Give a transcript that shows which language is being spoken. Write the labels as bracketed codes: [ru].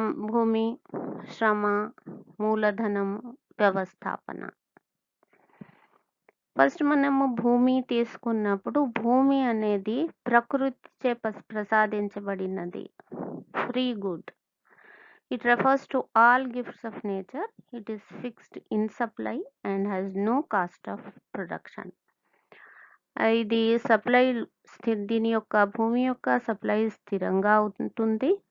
[te] భూమి, శ్రమ, మూలధనం, వ్యవస్థాపన. ఫస్ట్ మనము భూమి తీసుకున్నప్పుడు భూమి అనేది ప్రకృతిచే ప్రసాదించబడినది, free good. [en] It refers to all gifts of nature. It is fixed in supply and has no cost of production. [te] ఇది సప్లై దీని యొక్క భూమి యొక్క సప్లై స్థిరంగా ఉంటుంది.